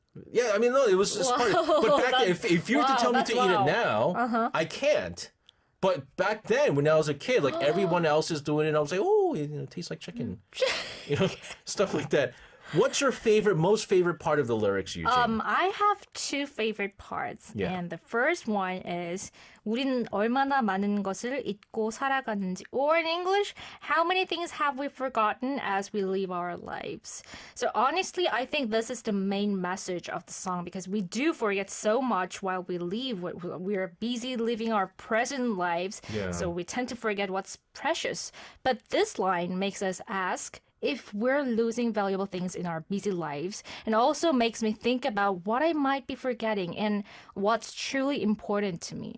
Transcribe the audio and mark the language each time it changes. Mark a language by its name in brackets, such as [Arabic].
[English] Yeah, I mean, no, it was just part of, but back then, if you were to tell me to eat it now, I can't. But back then, when I was a kid, like everyone else is doing it, I was like, oh, it tastes like chicken. Stuff like that. What's your most favorite part of the lyrics, Eugene? I have two favorite parts. Yeah. And the first one is [Korean] 우린 얼마나 많은 것을 잊고 살아가는지. [English] Or in English, how many things have we forgotten as we live our lives? So honestly, I think this is the main message of the song because we do forget so much while we live. We are busy living our present lives. Yeah. So we tend to forget what's precious. But this line makes us ask, if we're losing valuable things in our busy lives, and also makes me think about what I might be forgetting and what's truly important to me.